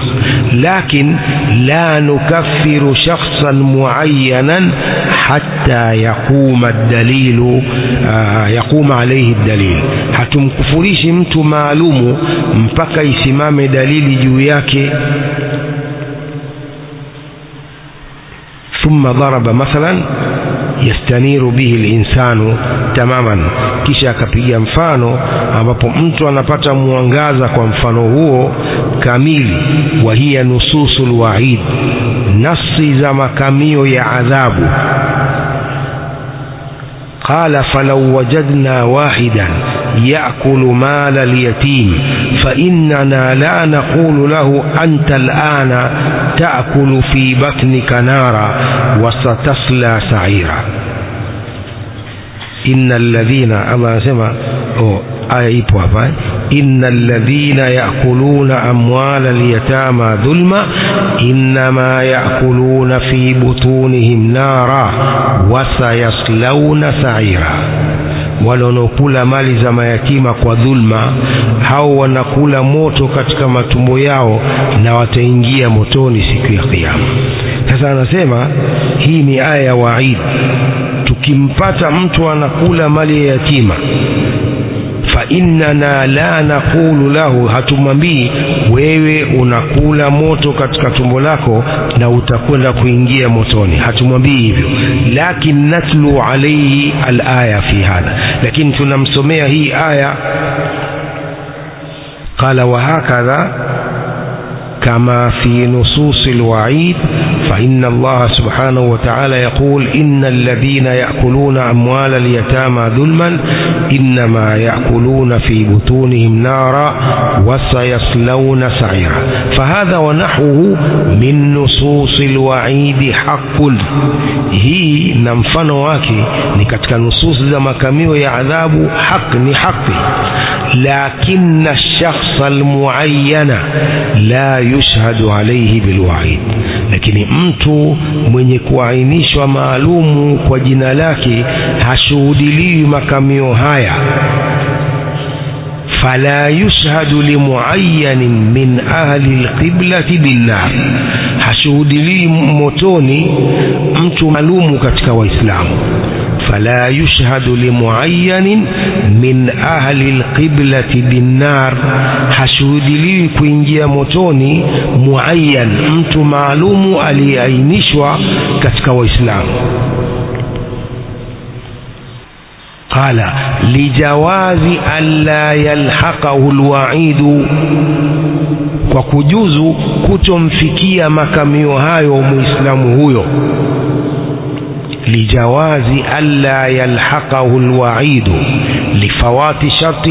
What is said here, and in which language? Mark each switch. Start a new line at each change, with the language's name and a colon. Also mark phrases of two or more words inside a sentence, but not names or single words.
Arabic: لكن لا نكفر شخصا معينا حتى يقوم الدليل يقوم عليه الدليل,
Swahili: hatumkufurishi mtu maalumu mpaka isimame dalili juu yake.
Arabic: ثم ضرب مثلا يستنير به الإنسان تماما,
Swahili: kisha akapiga mfano ambapo mtu anapata mwangaza kwa mfano huo kamili.
Arabic: وهي نصوص الوعيد,
Swahili: nasi za makamio ya adhabu.
Arabic: قال فلو وجدنا واحدا يأكل مال اليتيم فإننا لا نقول له أنت الآن تأكل في بطنك نارا وستصلى سعيرا. إن الذين,
Swahili: Allah anasema aya ipo hapa,
Arabic: إن الذين يأكلون أموال اليتامى ظلما إنما يأكلون في بطونهم نارا وسيصلون سعيرا.
Swahili: wale wanaokula mali za mayatima kwa dhulma, hao wanakula moto katika matumbo yao na wataingia motoni siku ya Kiyama. Sasa anasema hii ni aya ya waid. Tukimpata mtu anakula mali ya yatima,
Arabic: فإننا لا نقول له,
Swahili: hatumwambii wewe unakula moto katika tumbo lako na utakwenda kuingia motoni, hatumwambii hivyo.
Arabic: لكن نتلو عليه الآية في هذا,
Swahili: lakini tunamsomea hii aya.
Arabic: قال وهكذا كما في نصوص الوعيد فإن الله سبحانه وتعالى يقول إن الذين يأكلون أموال اليتامى ظلما إنما يأكلون في بطونهم نارا وسيصلون سعيرا. فهذا ونحوه من نصوص الوعيد حق.
Swahili: هي نمفano wake ni katika nusus za makamio ya adhabu ni haki.
Arabic: لكن الشخص المعين لا يشهد عليه بالوعيد.
Swahili: lakini mtu mwenye kuainishwa maalumu kwa jina lake hashuhudiliwi makamio haya.
Arabic: فلا يشهد لمعين من أهل القبلة بالنار.
Swahili: hashuhudiliwi motoni mtu maalumu katika waislamu.
Arabic: فلا يشهد لمعين من أهل القبلة بالنار.
Swahili: hashuhudiliwi kuingia motoni muayyan mtu maalumu aliyeainishwa katika waislamu.
Arabic: قال لجواز ألا يلحقه الوعيد.
Swahili: kwa kujuzu kutomfikia makamio hayo muislamu huyo.
Arabic: لجواز ألا يلحقه الوعيد لفوات شرط.